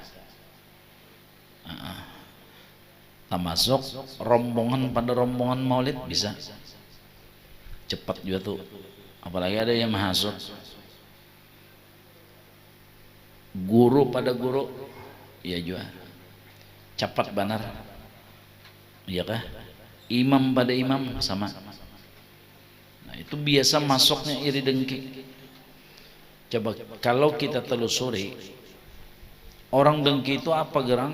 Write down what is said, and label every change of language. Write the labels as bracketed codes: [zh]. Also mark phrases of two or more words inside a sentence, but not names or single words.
[id] Termasuk rombongan pada rombongan maulid bisa cepat juga tuh. Apalagi ada yang mahasud, guru pada guru, iya juga cepat benar, iya kah? Imam pada imam sama. Nah itu biasa masuknya iri dengki. Coba kalau kita telusuri, orang dengki itu apa gerang?